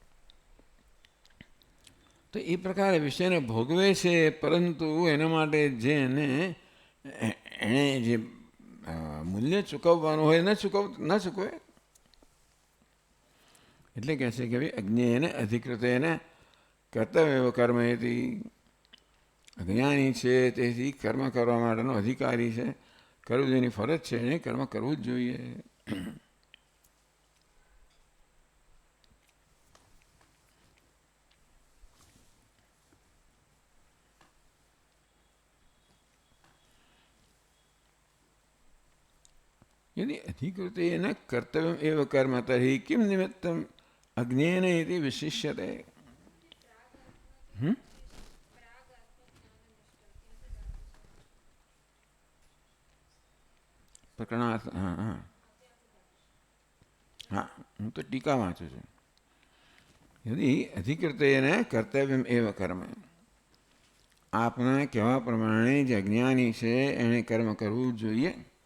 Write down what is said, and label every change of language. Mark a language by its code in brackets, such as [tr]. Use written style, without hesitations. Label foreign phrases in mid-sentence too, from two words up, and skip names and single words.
[gu] તો એ પ્રકારે વિષયને ભોગવે છે, પરંતુ એના માટે જે એણે જે મૂલ્ય ચૂકવવાનું હોય ન ચૂકવે. એટલે કહે છે કે ભાઈ [sa] અજ્ઞેન અધિકૃતેન કર્તવ્ય કર્મ [gu] એથી, અજ્ઞાની છે તેથી કર્મ કરવા માટેનો અધિકારી છે. કરવું જેની ફરજ છે એને કર્મ કરવું જ જોઈએ. [sa] यदि अधिकृतेन कर्तव्यम् एव कर्म तर्हि किं निमित्तम् अज्ञेन इति विशिष्यते. [gu] પ્રકરણાર્થ. હા, હું તો ટીકા વાંચું છું. [sa] યદિ અધિકૃતેન કર્તવ્યમ એવ કર્મ, [gu] આપના કહેવા પ્રમાણે જે અજ્ઞાની છે એણે કર્મ કરવું જોઈએ.